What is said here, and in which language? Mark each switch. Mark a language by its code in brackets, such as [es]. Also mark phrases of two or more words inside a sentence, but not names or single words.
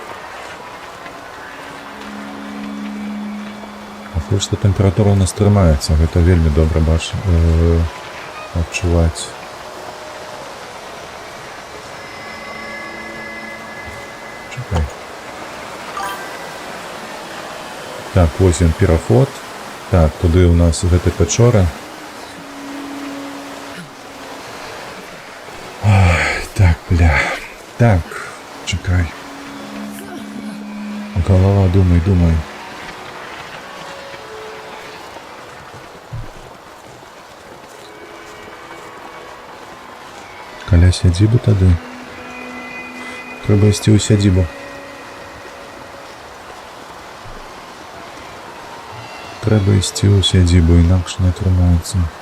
[be] Пакуль што тэмпература ў нас трымаецца, гэта вельмі добра адчуваць. Чекай. Так, вось ён пераход. Так, туды у нас гэта пячора. Так, бля. [uk] Так, чекай. Голова, думай. [be] Каля сядзібы тады. Трэба ісці ў сядзібу. Трэба ісці ў сядзібу, інакш не атрымаецца.